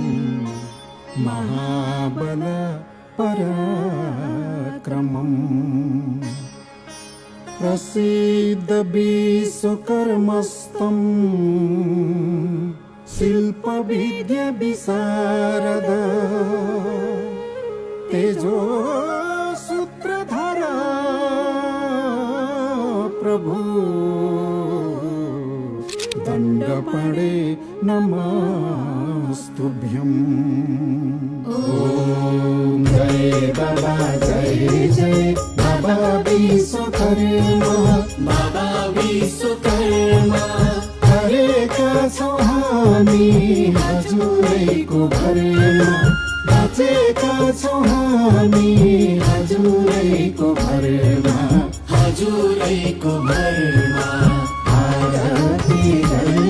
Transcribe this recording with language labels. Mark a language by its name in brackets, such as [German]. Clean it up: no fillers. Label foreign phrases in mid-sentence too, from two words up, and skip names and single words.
[Sanskrit] महाबल पराक्रमम् प्रसीद विश्वकर्मस्तं शिल्पविद्या विशारद तेजो सूत्रधर प्रभु दण्डपणे नमस्तुभ्यम्। [Nepali] ओम जय बाबा जय जय बाबा विश्वकर्मा, बाबा विश्वकर्मा गरेका छौँ हामी हजुरैको भरमा, बाँचेका छौँ हामी हजुरैको भरमा, हजुरैको भरमा आरती